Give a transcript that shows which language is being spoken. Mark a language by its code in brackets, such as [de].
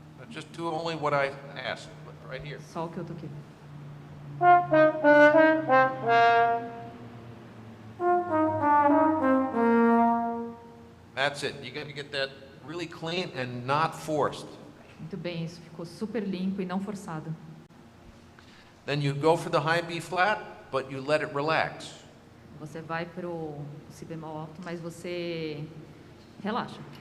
[en] Just do only what I asked, right here. [pt] Só o que eu toquei. [en] That's it. You got to get that really clean and not forced. [pt] Muito bem, isso ficou super limpo e não forçado. [en] Then you go for the high B flat, but you let it relax. [pt] Você vai pro si bemol alto, mas você relaxa.